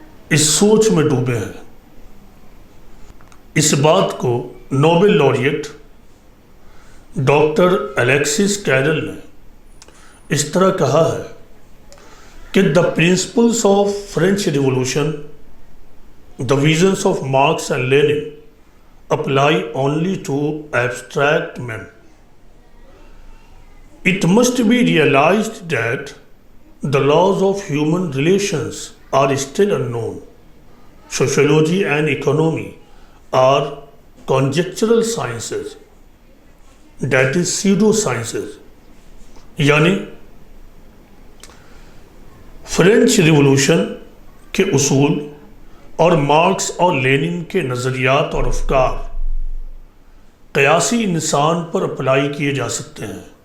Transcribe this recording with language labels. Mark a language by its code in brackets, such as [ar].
[ur] اس سوچ میں ڈوبے ہیں۔ اس بات کو Nobel laureate doctor Alexis Kerala نے اس طرح کہا ہے کہ [en] the principles of French Revolution, the visions of Marx and Lenin apply only to abstract men. It must be realized that the laws of human relations are still unknown. Sociology and economy are conjectural sciences, that is pseudo sciences. [ur] یعنی French revolution کے اصول اور marks اور linen کے نظریات اور افکار قیاسی انسان پر اپلائی کیے جا سکتے ہیں۔